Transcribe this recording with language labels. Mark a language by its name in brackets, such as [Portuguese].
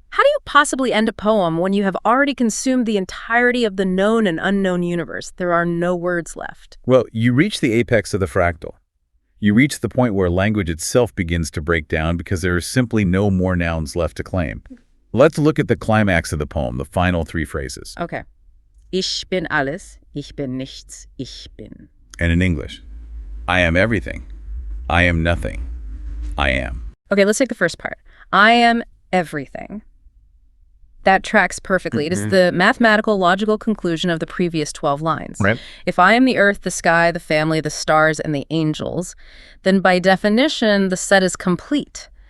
[English] How do you possibly end a poem when you have already consumed the entirety of the known and unknown universe? There are no words left. Well, you reach the apex of the fractal. You reach the point where language itself begins to break down because there are simply no more nouns left to claim. Let's look at the climax of the poem, the final three phrases. Okay. [German] Ich bin alles, ich bin nichts, ich bin. [English] And in English, I am everything, I am nothing, I am. Okay, let's take the first part. I am everything. That tracks perfectly. It is the mathematical, logical conclusion of the previous 12 lines. Right. If I am the earth, the sky, the family, the stars, and the angels, then by definition, the set is complete.